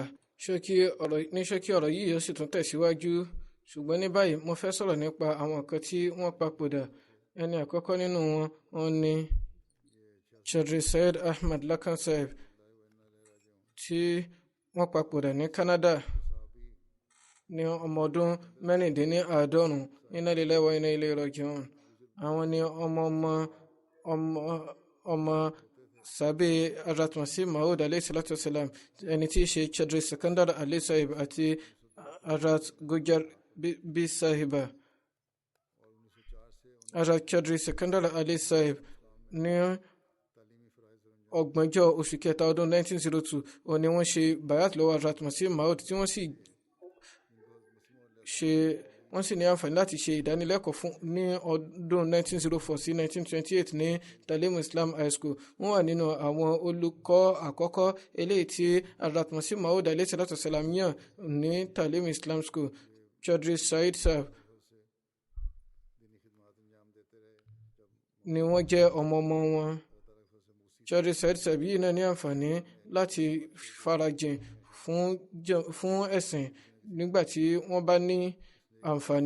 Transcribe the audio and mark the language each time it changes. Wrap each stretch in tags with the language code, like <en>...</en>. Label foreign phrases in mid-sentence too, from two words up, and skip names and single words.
<yo>Ní ṣókí ọ̀rọ̀ yìí yóò sì tún tẹ̀síwájú, ṣùgbọ́n ní báyìí mo fẹ́ sọ̀rọ̀ nípa àwọn nǹkan tí wọ́n papòdà. Ẹni àkọ́kọ́ nínú wọn ni Chaudhry Syed Ahmad Lakan Saheb, tí wọ́n papòdà ní Canada ní ọmọ ọdún 96.</yo> <ar>إنا لله وإنا إليه راجعون.</ar> <yo>Àwọn ni ọmọ sàbẹ̀ Hazrat Masih Maud</yo> <ar>عليه الصلاة والسلام,</ar> <yo>ẹni tí í ṣe Chaudhry Sikandar Ali Sahib àti Hazrat Gujar Bi Sahiba. Hazrat Chaudhry Sikandar Ali Sahib ní 30 oṣù kẹta ọdún 1902 òní wọ́n ṣe bayat lọ́wọ́ Hazrat Masih Maud, tí wọ́n sì ní àǹfààní láti ṣe ìdánilẹ́kọ̀ọ́ fún ní ọdún 1904 sí 1928 ní Talim Islam High School. Wọ́n wà nínú àwọn olùkọ́ àkọ́kọ́ eléyìí tí Hazrat Masih Maud</yo> <ar>عليه الصلاة والسلام</ar> <yo>yàn ní Talim Islam School. Chaudhry Syed Sahib ni wọ́n jẹ́ ọmọ wọn. Chaudhry Syed Sahib yìí náà ní àǹfààní láti farajìn fún ẹ̀sìn nígbà tí wọ́n bá ní àǹfààní.</yo>